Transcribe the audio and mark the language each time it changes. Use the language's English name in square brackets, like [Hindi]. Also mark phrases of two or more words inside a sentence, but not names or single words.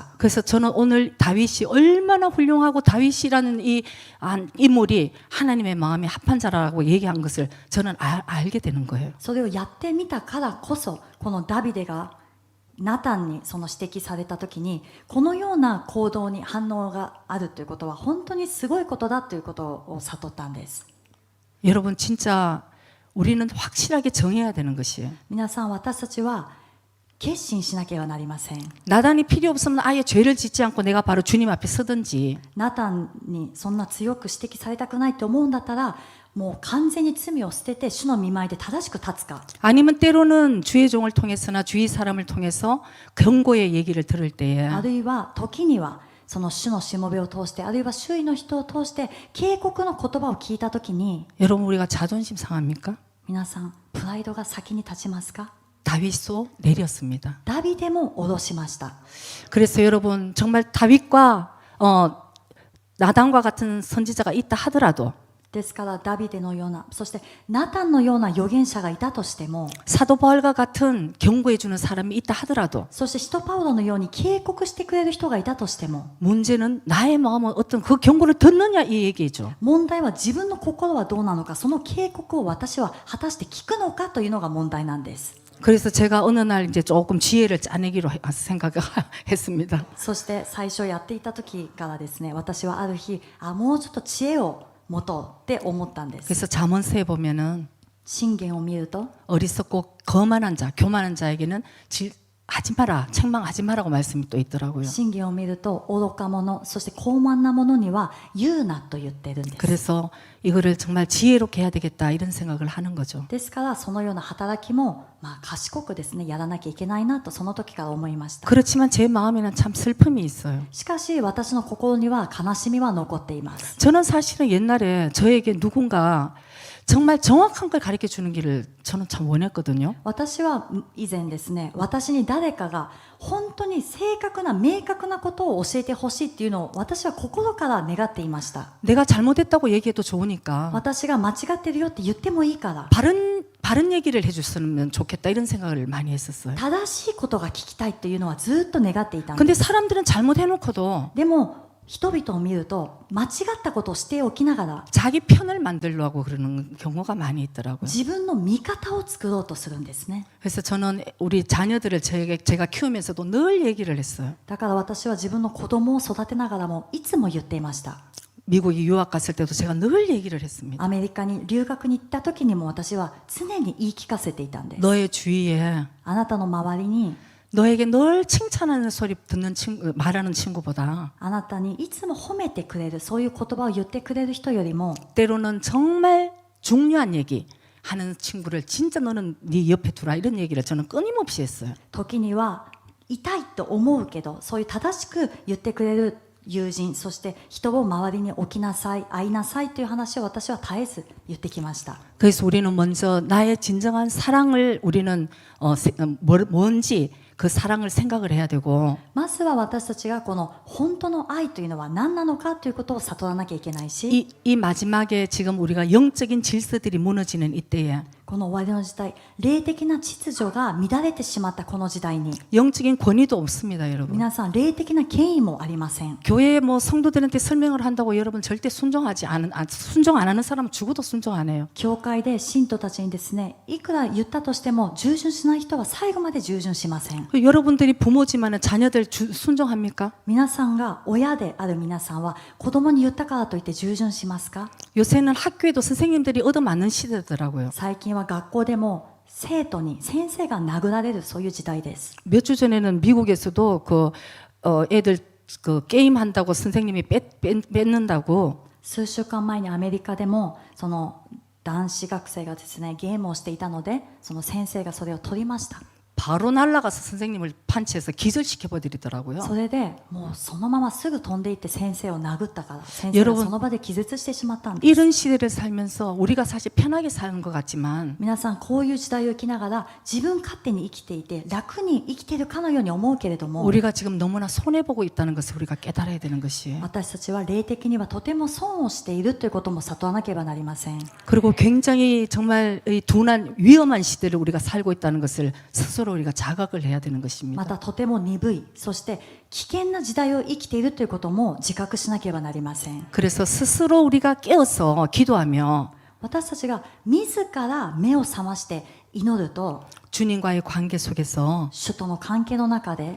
[Korean] 그래서 저는 오늘 다윗이 얼마나 훌륭하고 다윗이라는 이 인물이 하나님의 마음에 합한 자라고 얘기한 것을 저는 알게 되는 거예요. [Japanese] それをやってみたからこそこのダビデがナタンにその指摘された時にこのような行動に反応があるということは本当にすごいことだということを悟ったんです。 [Korean] 여러분 진짜 우리는 확실하게 정해야 되는 것이에요. [Japanese] 皆さん、私たちは決心しなければなりません。 [Korean] 나단이 필요 없으면 아예 죄를 짓지 않고 내가 바로 주님 앞에 서든지 [Japanese] ナタンにそんな強く指摘されたくないと思うんだったら、もう完全に罪を捨てて主の御前で正しく立つか、 [Korean] 아니면 때로는 주의 종을 통해서나 주위 사람을 통해서 경고의 얘기를 들을 때에 [Japanese] あるいは時にはその主のしもべを通して、あるいは周囲の人を通して警告の言葉を聞いた時に、 [Korean] 여러분 우리가 자존심 상합니까? [Japanese] 皆さんプライドが先に立ちますか？ [Korean] 다윗도 내렸습니다. [Japanese] ダビデも下ろしました。 [Korean] 그래서 여러분 정말 다윗과 나단과 같은 선지자가 있다 하더라도 [Japanese] ですからダビデのような、そしてナタンのような預言者がいたとしても、 [Korean] 사도 바울과 같은 경고해 주는 사람이 있다 하더라도 [Japanese] そして使徒パウロのように警告してくれる人がいたとしても、 [Korean] 문제는 나의 마음은 어떤 그 경고를 듣느냐 이 얘기죠. [Japanese] 問題は自分の心はどうなのか、その警告を私は果たして聞くのかというのが問題なんです。 [Korean] 그래서 제가 어느 날 이제 조금 지혜를 짜내기로 생각했습니다. [Japanese] そして最初やっていた時からですね、私はある日、もうちょっと知恵を持とうって思ったんです。 [Korean] 그래서 잠언서에 보면은 [Japanese] 箴言を見ると、 [Korean] 어리석고 거만한 자, 교만한 자에게는 하지 마라, 책망하지 마라고 말씀이 또 있더라고요. [Japanese] 箴言を見ると愚か者、そして傲慢な者には言うなと言ってるんです。 [Korean] 그래서 이거를 정말 지혜롭게 해야 되겠다 이런 생각을 하는 거죠. [Japanese] ですからそのような働きも、賢くですねやらなきゃいけないなとその時から思いました。 [Korean] 그렇지만 제 마음에는 참 슬픔이 있어요. [Japanese] しかし私の心には悲しみは残っています。 [Korean] 저는 사실은 옛날에 저에게 누군가 정말 정확한 걸 가르쳐 주는 길을 저는 참 원했거든요. [Japanese] 私は以前ですね、私に誰かが本当に正確な明確なことを教えてほしいっていうのを私は心から願っていました。 [Korean] 내가 잘못했다고 얘기해도 좋으니까 [Japanese] 私が間違ってるよって言ってもいいから、 [Korean] 바른 얘기를 해줬으면 좋겠다 이런 생각을 많이 했었어요. [Japanese] 正しいことが聞きたいっていうのはずっと願っていたんです。 [Korean] 근데 사람들은 잘못해놓고도 [Japanese] でも人々を見ると間違ったことをしておきながら [Korean] 자기 편을 만들려고 그러는 경우가 많이 있더라고요. [Japanese] 自分の味方を作ろうとするんですね。 [Korean] 그래서 저는 우리 자녀들을 제가 키우면서도 늘 얘기를 했어요. [Japanese] だから私は自分の子供を育てながらもいつも言っていました。 [Korean] 미국에 유학 갔을 때도 제가 늘 얘기를 했습니다. [Japanese] アメリカに留学に行った時にも私は常に言い聞かせていたんです。 [Korean] 너의 주위에 [Japanese] あなたの周りに [Korean] 너에게 늘 칭찬하는 소리 듣는 말하는 친구보다 [Japanese] あなたにいつも褒めてくれる、そういう言葉を言ってくれる人よりも [Korean] 때로는 정말 중요한 얘기 하는 친구를 진짜 너는 네 옆에 두라 이런 얘기를 저는 끊임없이 했어요. [Japanese] 時には痛いと思うけど、そういう正しく言ってくれる友人、そして人を周りに置きなさい、会いなさいという話を私は絶えず言ってきました。 [Korean] 그래서 우리는 먼저 나의 진정한 사랑을 우리는 뭔지 그 사랑을 생각을 해야 되고 [Japanese] まずは私たちがこの本当の愛というのは何なのかということを悟らなきゃいけないし、 [Korean] 이 마지막에 지금 우리가 영적인 질서들이 무너지는 이때에 [Japanese] この終わりの時代、霊的な秩序が乱れてしまったこの時代に [Korean] 영적인 권위도 없습니다, 여러분. [Japanese] 皆さん霊的な権威もありません。 [Korean] 교회에 뭐 성도들한테 설명을 한다고 여러분 절대 순종 안 하는 사람은 죽어도 순종 안 해요. [Japanese] 教会で信徒たちにですね、いくら言ったとしても従順しない人は最後まで従順しません。 [Korean] 여러분들이 부모지만은 자녀들 순종합니까? [Japanese] 皆さんが親である皆さんは子供に言ったからといって従順しますか？ [Korean] 요새는 학교에도 선생님들이 얻어맞는 시대더라고요. [Japanese] 最近は学校でも生徒に先生が殴られるそういう時代です。 [Korean] 몇 주 전에는 미국에서도 애들 게임 한다고 선생님이 뺏는다고 [Japanese] 数週間前にアメリカでもその男子学生がですねゲームをしていたので、その先生がそれを取りました。 [Korean] 바로 날아가서 선생님을 판치해서 기절시켜버리더라고요. [Japanese] それでもうそのまますぐ飛んでいって先生を殴ったから、先生がその場で気絶してしまったんです。 [Korean] 이런 시대를 살면서 우리가 사실 편하게 사는 것 같지만 [Japanese] 皆さんこういう時代を生きながら自分勝手に生きていて楽に生きているかのように思うけれども、 [Korean] 우리가 지금 너무나 손해보고 있다는 것을 우리가 깨달아야 되는 것이에요. [Japanese] 私たちは霊的にはとても損をしているということも悟らなければなりません。 [Korean] 그리고 굉장히 정말 이 둔한 위험한 시대를 우리가 살고 있다는 것을 스스로 우리가 자각을 해야 되는 [Japanese] ま [Korean] 것입니다. [Japanese] たとても鈍い、そして危険な時代を生きているということも自覚しなければなりません。 [Korean] 그래서 스스로 우리가 깨어서 기도하며 [Japanese] 私たちが自ら目を覚まして祈ると、 [Korean] 주님과의 관계 속에서 [Japanese] 主との関係の中で